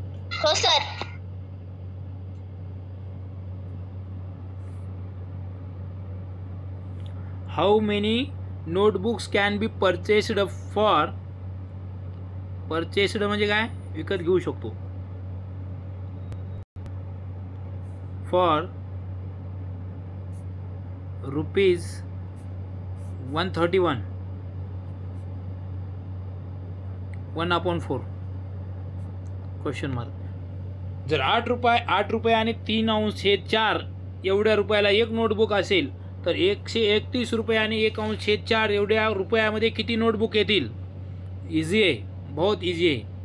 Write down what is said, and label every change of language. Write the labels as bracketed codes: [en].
[mr] हो sir. [en] how many notebooks can be purchased for, [mr] purchased म्हणजे काय? विकत घेऊ शकतो. [en] For rupees 131, 1/4 question mark. [mr] जर 8 रुपये आणि 3/4 एवढ्या रुपयाला एक नोटबुक असेल तर 131 रुपये आणि 1/4 एवढ्या रुपयामध्ये किती नोटबुक येतील? इझी आहे, बहुत इझी आहे.